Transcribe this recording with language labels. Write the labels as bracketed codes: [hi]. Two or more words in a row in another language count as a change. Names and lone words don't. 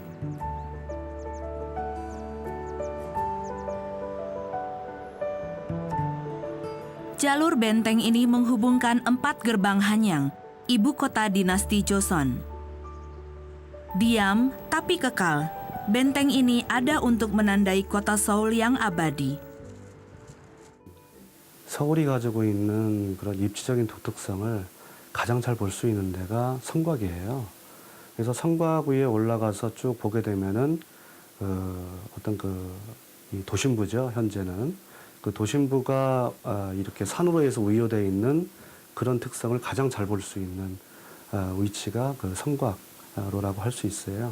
[id] Jalur benteng ini menghubungkan 4 gerbang Hanyang, ibu kota dinasti Joseon. Diam tapi kekal, benteng ini ada untuk menandai kota Seoul yang abadi. [ko] 서울이 가지고 있는 그런 입지적인 독특성을 가장 잘 볼 수 있는 데가 성곽이에요. 그래서 성곽 위에 올라가서 쭉 보게 되면은 이 도심부죠. 현재는 그 도심부가 이렇게 산으로 해서 우요되어 있는 그런 특성을 가장 잘 볼 수 있는 위치가 그 성곽로라고 할 수 있어요.